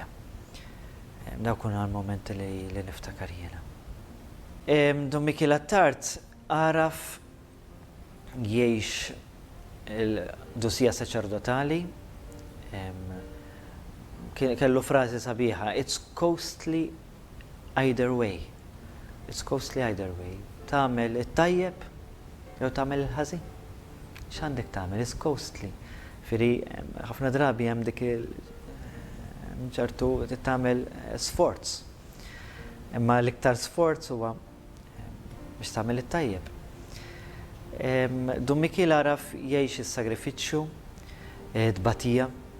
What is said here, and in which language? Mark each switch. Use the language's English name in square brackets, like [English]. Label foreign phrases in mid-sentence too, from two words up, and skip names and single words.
[Maltese] Dawk kienu l-momenti li niftakar jiena. Dun Mikiel Attard għaraf jgħix il-qdusija saċerdotali, kellu frażi sabiħa, [English] it's costly either way. It's costly either way. [Maltese] Tagħmel it-tajjeb jew tagħmel il-ħażin. X'għandek tagħmel? [English] It's costly. [Maltese] Firri ħafna drabi hemm dik ċertu tagħmel sforz. Imma l-iktar sforz huwa biex tagħmel it-tajjeb. Dun Mikiel għaraf jgħix is-sagrifiċċju, tbatija.